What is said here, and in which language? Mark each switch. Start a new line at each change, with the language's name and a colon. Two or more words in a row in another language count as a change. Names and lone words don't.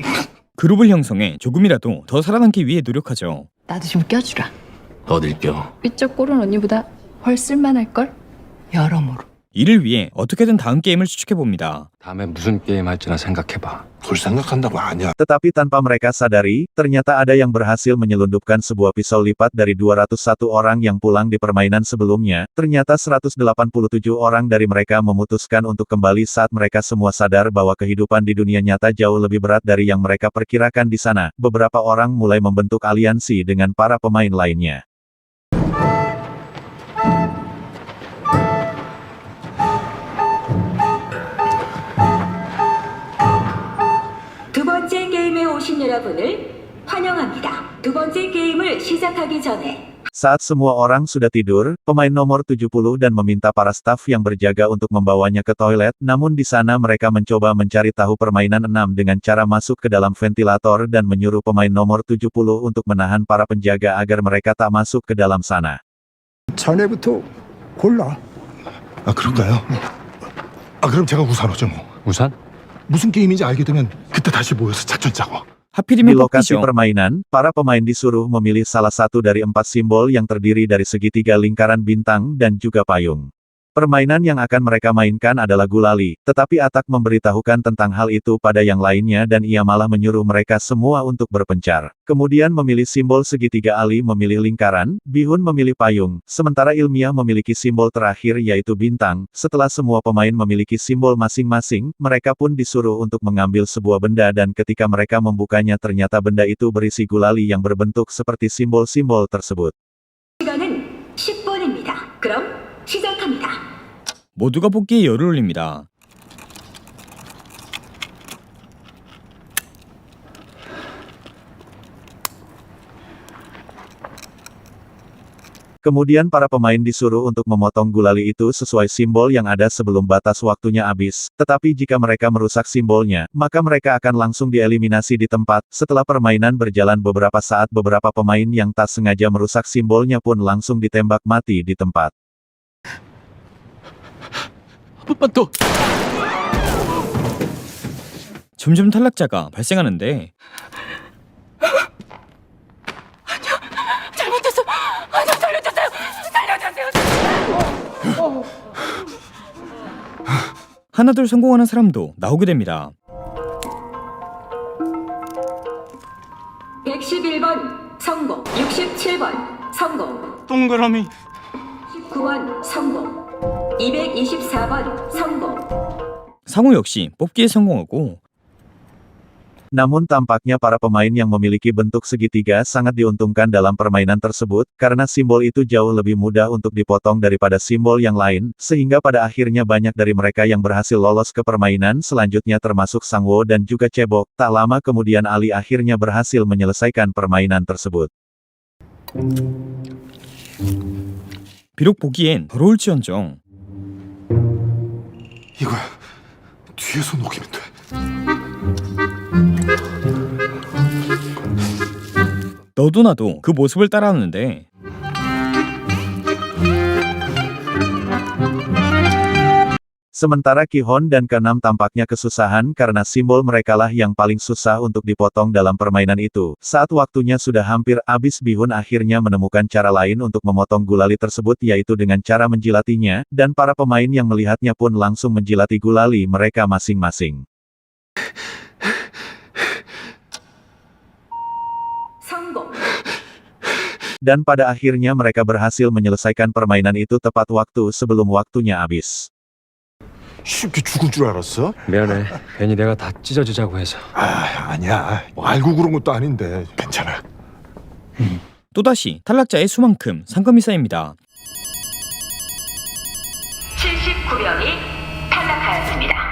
Korean: 그룹을 형성해 조금이라도 더 살아남기 위해 노력하죠. 나도 좀 껴주라. 어딜 껴? 이쪽 꼴은 언니보다 훨 쓸만할걸? 여러모로. 이를 위해 어떻게든 다음 게임을 추측해봅니다. 다음에 무슨 게임 할지나 생각해봐. 그걸 생각한다고 아니야.
Indonesian: Tetapi tanpa mereka sadari, ternyata ada yang berhasil menyelundupkan sebuah pisau lipat dari 201 orang yang pulang di permainan sebelumnya. Ternyata 187 orang dari mereka memutuskan untuk kembali saat mereka semua sadar bahwa kehidupan di dunia nyata jauh lebih berat dari yang mereka perkirakan di sana. Beberapa orang mulai membentuk aliansi dengan para pemain lainnya.
Korean: 두 번째 게임에 오신 여러분을 환영합니다. 두 번째 게임을 시작하기 전에
Indonesian: Saat semua orang sudah tidur, pemain nomor 70 dan meminta para staf yang berjaga untuk membawanya ke toilet, namun di sana mereka mencoba mencari tahu permainan 6 dengan cara masuk ke dalam ventilator dan menyuruh pemain nomor 70 untuk menahan para penjaga agar mereka tak masuk ke dalam sana.
Korean: 자네부터 골라. 그럴까요? 그럼 제가 우산호죠 뭐. 우산? 무슨 게임인지 알게 되면 그때 다시 모여서 작전 짜고.
Indonesian: Di
Korean: 하필이면
Indonesian: lokasi
Korean: 뽑기죠.
Indonesian: permainan, para pemain disuruh memilih salah satu dari 4 simbol yang terdiri dari segitiga lingkaran bintang dan juga payung. Permainan yang akan mereka mainkan adalah gulali, tetapi Atak memberitahukan tentang hal itu pada yang lainnya dan ia malah menyuruh mereka semua untuk berpencar. Kemudian memilih simbol segitiga, Ali memilih lingkaran, Bihun memilih payung, sementara Ilmiah memiliki simbol terakhir yaitu bintang. Setelah semua pemain memiliki simbol masing-masing, mereka pun disuruh untuk mengambil sebuah benda dan ketika mereka membukanya ternyata benda itu berisi gulali yang berbentuk seperti simbol-simbol tersebut.
Korean: 시간은 10분입니다. 그럼 시작합니다. 모두가 뽑기에 열을 올립니다.
Indonesian: Kemudian para pemain disuruh untuk memotong gulali itu sesuai simbol yang ada sebelum batas waktunya habis, tetapi jika mereka merusak simbolnya, maka mereka akan langsung dieliminasi di tempat. Setelah permainan berjalan beberapa saat, beberapa pemain yang tak sengaja merusak simbolnya pun langsung ditembak mati di tempat.
Korean: 또 점점 탈락자가 발생하는데 잘못했어. 아니요, 살려주세요. 살려주세요. 하나둘 성공하는 사람도 나오게 됩니다. 111번 성공, 67번 성공, 동그라미. 19번 성공, 224번 성공. 상호 역시 뽑기에 성공하고
Indonesian: Namun tampaknya para pemain yang memiliki bentuk segitiga sangat diuntungkan dalam permainan tersebut, karena simbol itu jauh lebih mudah untuk dipotong daripada simbol yang lain, sehingga pada akhirnya banyak dari mereka yang berhasil lolos ke permainan selanjutnya termasuk Sangwo dan juga Cebok. Tak lama kemudian Ali akhirnya berhasil menyelesaikan permainan tersebut.
Korean: 비록 보기엔 더러울지언정 이거야. 뒤에서 녹이면 돼. 너도 나도 그 모습을 따라하는데
Indonesian: Sementara Ki-hon dan Ke-6 tampaknya kesusahan karena simbol merekalah yang paling susah untuk dipotong dalam permainan itu. Saat waktunya sudah hampir habis, Bihun akhirnya menemukan cara lain untuk memotong gulali tersebut, yaitu dengan cara menjilatinya, dan para pemain yang melihatnya pun langsung menjilati gulali mereka masing-masing.
Korean: 성공.
Indonesian: Dan pada akhirnya mereka berhasil menyelesaikan permainan itu tepat waktu sebelum waktunya habis.
Korean: 쉽게 죽을 줄 알았어? 미안해. 괜히 내가 다 찢어지자고 해서. 아, 아니야. 뭐 알고 그런 것도 아닌데. 괜찮아. 또다시 탈락자의 수만큼 상금이 쌓입니다. 79명이 탈락하였습니다.